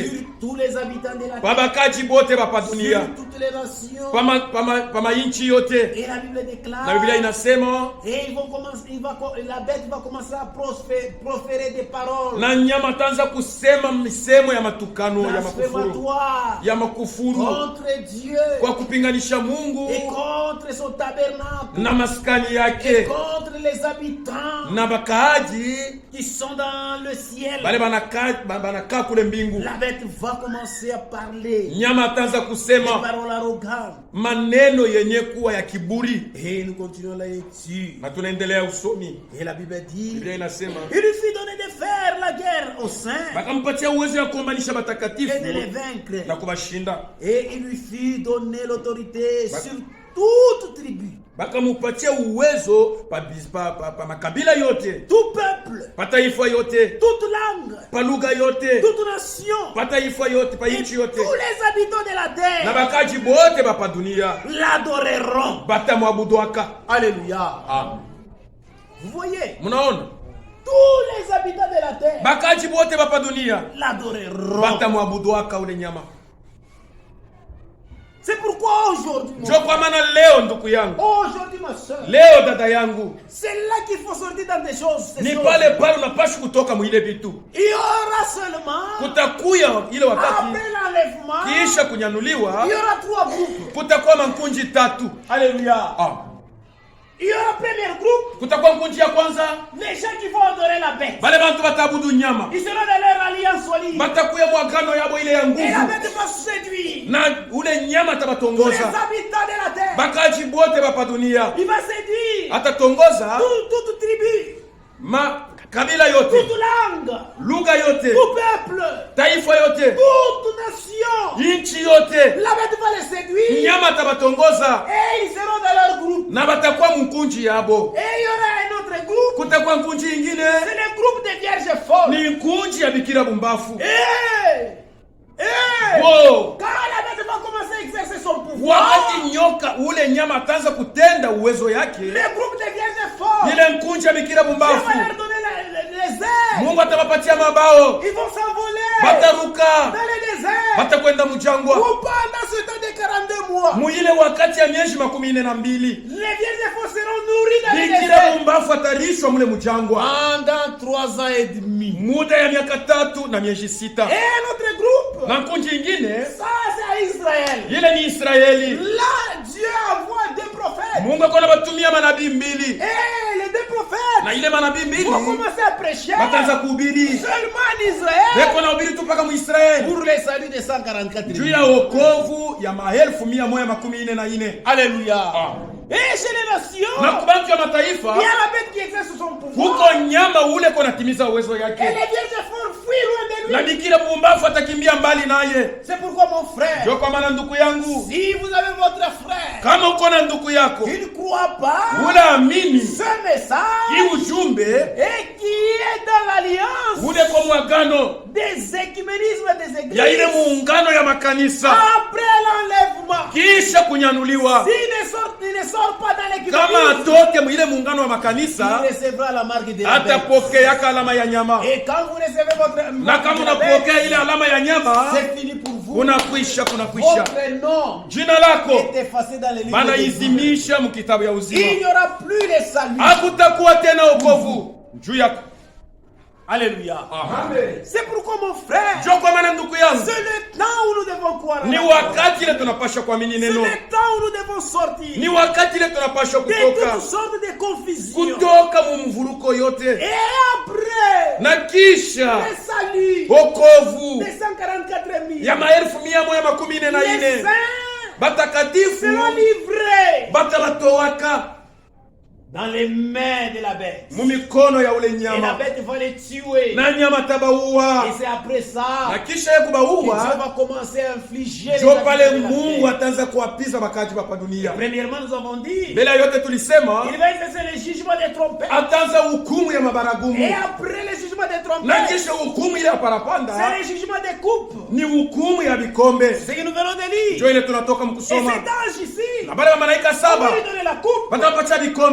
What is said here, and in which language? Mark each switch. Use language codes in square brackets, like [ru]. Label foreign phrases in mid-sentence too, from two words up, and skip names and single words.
[fr] sur tous les habitants de la [sw] kwa [fr] terre, [sw] bakaji bote ba dunia, [fr] sur toutes les nations. [sw] pama inchi yote. [fr] Et la Bible déclare, [sw] Na Biblia inasema, [fr] et ils vont commencer, la bête va commencer à proférer des paroles [sw] na nyama ataanza kusema misemo ya matukano, ya makufuru, [fr] blasphématoires [sw] ya makufuru [fr] contre Dieu [sw] kwa kupinganisha Mungu [fr] et contre son tabernacle [sw] na maskani [fr] et [sw] yake [fr] contre les habitants [sw] na bakaaji [fr] qui sont dans le ciel. [sw] bale banakaa kule mbingu. [fr] La bête va commencer à parler [sw] Nyama ataanza [fr] des [sw] kusema [fr] paroles arrogantes. [sw] maneno yenye kuwa ya kiburi, [fr] Et nous continuons la lecture. [sw] na tunaendelea usomi. [fr] Et la Bible dit, [sw] Biblia inasema [fr] il lui fit donner de faire la guerre aux saints [sw] bakampatia uwezo ya kuombanisha [fr] et de les [sw] batakatifu [fr] vaincre. [sw] na kubashinda. [fr] Et il lui fit donner l'autorité sur toute tribu, [sw] Bakamupatia uwezo pa makabila yote, [fr] tout peuple, [sw] pa taifa yote, [fr] toute langue, [sw] pa lugha yote, [fr] toute nation, [sw] pa taifa yote, pa [fr] et [sw] inchi [fr] tous [sw] yote, [fr] les habitants de la [sw] na [fr] terre [sw] bakaji bote bapa dunia [fr] l'adoreront. [sw] batamwabudwaka. [fr] Alléluia. Ah, Vous voyez, [sw] munaona [fr] tous les habitants de la terre [sw] bakaji bote bapa dunia [fr] l'adoreront. [sw] batamwabudwaka ule nyama. [fr] C'est pourquoi aujourd'hui, mon [sw] Njo kwa maana leo ndugu yangu, [fr] aujourd'hui ma soeur, [sw] leo dada yangu, [fr] c'est là qu'il faut sortir dans des choses. ces [sw] ni [fr] choses. [sw] pale pale unapashi kutoka mwile vitu. [fr] Il y aura seulement, [sw] Kutakuya ile wakati [fr] après l'enlèvement, [sw] kisha kunyanuliwa, [fr] il y aura 3 groupes. [sw] kutakuwa mankunji 3. [fr] Alléluia. Ah, Il y aura premier groupe, [sw] kutakuwa nkunji ya kwanza, [fr] les gens qui vont adorer la bête. [sw] bale bantu batabudu nyama, [fr] Ils seront dans leur alliance solide. [sw] batakuya mwagano yabo ile ya [fr] Et la [sw] nguvu, [fr] bête va séduire [sw] na ule nyama [fr] tous les [sw] atabatongoza [fr] habitants de la terre. [sw] bakaji bote bapa dunia. [fr] Il va séduire [sw] Atatongoza [fr] toute tribu, [sw] kabila yote, [fr] toute langue, [sw] lugha yote, [fr] tout peuple, [sw] taifa yote, [fr] toute nation. [sw] inchi yote. [fr] La bête va les séduire [sw] Nyama atabatongoza [fr] et ils seront dans leur groupe. [sw] na batakuwa mkunji yabo. [fr] Et il y aura un autre groupe, [sw] Kutakuwa nkunji ingine, [fr] c'est le groupe des vierges folles. [sw] ni nkunji ya bikira bumbafu. Wow. [fr] Quand la bête va commencer à exercer son pouvoir, [sw] Wakati nyoka ule nyama ataanza kutenda uwezo yake, [fr] le groupe des vierges folles, [sw] ile nkunji ya bikira [fr] Dieu [sw] bumbafu, [fr] va leur donner les ailes. [sw] Mungu atawapatia mabao, [fr] Ils vont s'envoler [sw] bataruka, [fr] dans le désert. [sw] batakwenda mjangwa. [fr] Pendant ce temps de 42 mois, [sw] Muile wakati ya miezi 12, [fr] les vierges folles seront nourries dans le [sw] bikira [fr] désert. [sw] bumbafu atarishwa mule mjangwa [fr] Pendant 3 ans et demi. [sw] muda ya miaka 3 na miezi 6. [fr] Et un autre groupe, [sw] Na nkunji ingine [fr] ça Israël. [sw] Ile ni Israeli. [fr] Là, Dieu envoie deux prophètes. [sw] Mungu akona batumia manabii mbili. [fr] Et les deux prophètes [sw] Na ile manabii mbili [fr] vont commencer à prêcher [sw] bataanza kuhubiri. [fr] seulement en Israël [sw] Beko na hubiri tu mpaka mu Israeli. [fr] pour le salut de 144 [sw] Juu ya wokovu ya 1144. [fr] Alléluia. Ah. Et chez les nations, [sw] Na kubantu ya mataifa [fr] il y a la bête qui exerce son pouvoir. [sw] huko nyama ule kona timiza uwezo [fr] Et [sw] yake. [fr] les vierges font fuir loin [sw] Na [fr] de lui. [sw] bikira mumbafu atakimbia mbali naye. [fr] C'est pourquoi mon frère, [sw] Ndio kwa maana ndugu yangu, [fr] si vous avez votre frère [sw] kama uko na ndugu yako [fr] qui ne croit pas [sw] ule amini [fr] ce message [sw] hii ujumbe [fr] et qui est dans l'alliance [sw] ule kwa mwagano [fr] des écuménismes des églises, [sw] ya ile muungano ya makanisa [fr] après l'enlèvement, [sw] kisha kunyanuliwa, [fr] s'il ne sort pas dans [sw] kama [fr] l'écuménisme, [sw] atoke mwile muungano wa makanisa [fr] il recevra la marque de la bête. [sw] atapokeaka alama ya nyama. [fr] Et quand vous recevez votre [sw] Na kama [fr] de la bête, [sw] unapokea ile alama ya nyama [fr] c'est fini pour vous. [sw] kunakwisha. [fr] Votre nom [sw] Jina lako [fr] est effacé dans les livres de vie. [sw] banaizimisha mkitabu ya uzima. [fr] Il n'y aura plus de salut. [sw] Hakutakuwa tena wokovu juu yako. [fr] Alléluia. [sw] Amen. [fr] C'est pourquoi mon frère, [sw] Ndio kwa maana ndugu yangu, [fr] c'est le temps où nous devons croire. [sw] ni wakati ile tunapasha kuamini [fr] C'est [sw] neno. [fr] le temps où nous devons sortir [sw] Ni wakati ile tunapasha [fr] de [sw] kutoka [fr] toutes sortes de confusions. [sw] kutoka mumvuruko yote, [fr] Et après, [sw] na kisha [fr] le salut [sw] wokovu [fr] des 144 000, [sw] ya 1144 [fr] les saints [sw] batakatifu [fr] seront livrés [sw] batabatowaka [fr] dans les mains de la bête. [sw] mu mikono ya ule [fr] Et la [sw] nyama, [fr] bête va les tuer. [sw] na nyama tabaua, [fr] Et c'est après ça [sw] na kisha ya [fr] que Dieu [sw] kubaua [fr] va commencer à infliger les [sw] ndio pale [fr] habitants de la [sw] Mungu [fr] terre. [sw] ataanza kuwapiza makaji hapa dunia. [fr] Premièrement, nous avons dit, [sw] Mbele ya yote tulisema [fr] il va exercer le jugement des trompettes. [sw] ataanza hukumu ya [fr] Et [sw] mabaragumu, [fr] après le jugement des [sw] na [fr] trompettes, [sw] kisha hukumu ile ya parapanda [fr] c'est le jugement des coupes. [sw] ni hukumu ya vikombe. [fr] Ce que nous venons de lire. [sw] Ndio ile tunatoka [fr] Et [sw] mkusoma, [fr] cet ange ici, [sw] na bale wa malaika [fr] on va [sw] saba [fr] lui donner la coupe [sw] batapatia vikombe